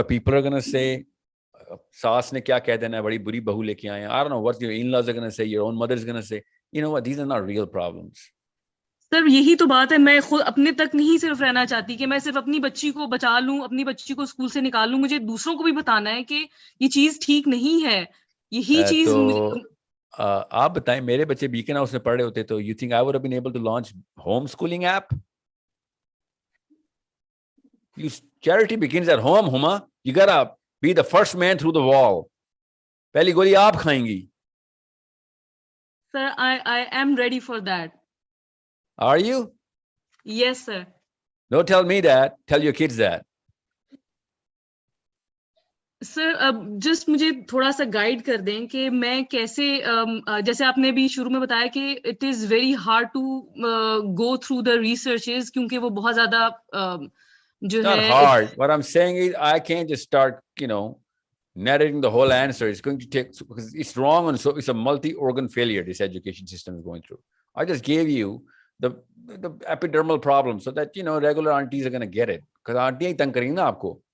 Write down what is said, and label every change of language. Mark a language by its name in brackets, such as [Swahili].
[English] What people are gonna say, [Hindi] saas ne kya keh dena, badi buri bahu leke aaye. [English] I don't know what your in-laws are gonna say, your own mother is gonna say. You know what? These are not real problems. [Hindi] Sir यही तो बात है. मैं खुद अपने तक नहीं सिर्फ रहना चाहती कि मैं सिर्फ अपनी बच्ची को बचा लूं, अपनी बच्ची को स्कूल से निकाल लूं. मुझे दूसरों को भी बताना है कि ये चीज ठीक नहीं है. यही चीज आप बताएं, मेरे बच्चे बीकन हाउस में पढ़ रहे होते तो [English] you think I would have been able to launch homeschooling app? Charity begins at home, Huma. You gotta be the first man through the wall. [Hindi] पहली गोली आप खाएंगी. [English] Sir, I am ready for that. Are you? Yes, sir. Don't tell me that. Tell your kids that. [Hindi] Sir अब just मुझे थोड़ा सा guide कर दें कि मैं कैसे जैसे आपने भी शुरू में बताया कि [English] it is very hard to go through the researches [Hindi] क्योंकि वो बहुत ज्यादा जो [English] It's not [Hindi] है [English] hard. What I'm saying is I can't just start, narrating the whole answer. It's going to take, because it's wrong, and so it's a multi-organ failure this education system is going through. I just gave you the epidermal problem so that regular aunties are going to get it, because auntie [Hindi] ही तंग करेंगी ना आपको.